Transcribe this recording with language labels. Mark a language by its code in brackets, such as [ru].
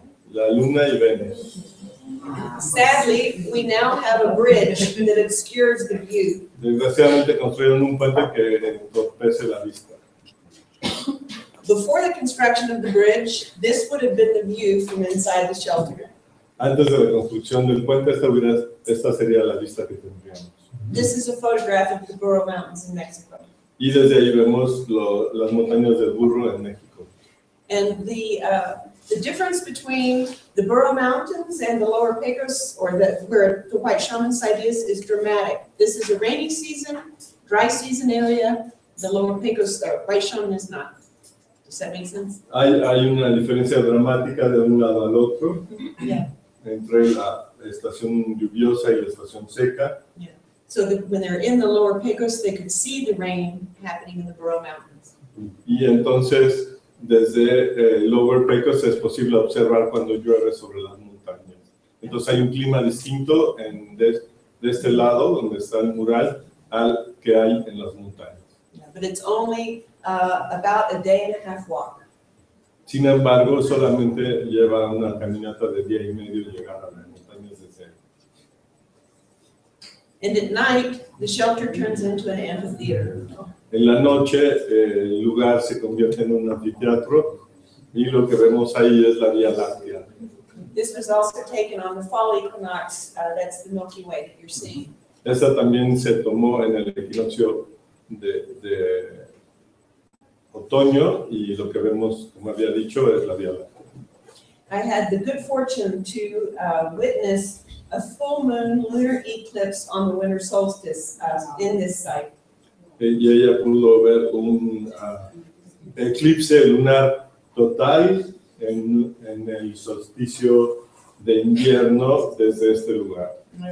[es] la luna y Venus. [en] Sadly, we now have a bridge that obscures the view. [es] Desgraciadamente construyeron un puente que entorpece la vista. [en] Before the construction of the bridge, this would have been the view from inside the shelter. [es] Antes de la construcción del puente, esta sería la vista que tendríamos. [en] This is a photograph of the Burro Mountains in Mexico. [es] Y desde ahí vemos las montañas del Burro en México. [en] And the difference between the Burro Mountains and the lower Pecos, or where the White Shaman site is dramatic. This is a rainy season, dry season area. The lower Pecos, the White Shaman is not. Does that make sense? [es] Hay una diferencia dramática de un lado al otro, [en] Yeah. [es] entre la estación lluviosa y la estación seca. [en] Yeah. So that when they're in the lower Pecos, they could see the rain happening in the Burro Mountains. [es] Y entonces, desde Lower Pecos es posible observar cuando llueve sobre las montañas. Entonces hay un clima distinto de este lado, donde está el mural, al que hay en las montañas. [en] Yeah, but it's only about a day and a half walk. [es] Sin embargo, solamente lleva una caminata de día y medio llegar a las montañas de Cero. [en] And at night, the shelter turns into an amphitheater. [es] En la noche, el lugar se convierte en un anfiteatro y lo que vemos ahí es la Vía Láctea. [en] This was also taken on the fall equinox. That's the Milky Way that you're seeing. [es] Esta también se tomó en el equinoccio de otoño y lo que vemos, como había dicho, es la Vía Láctea. [en] I had the good fortune to witness a full moon lunar eclipse on the winter solstice in this site. [es] Y ella pudo ver un eclipse lunar total en el solsticio de invierno desde este lugar.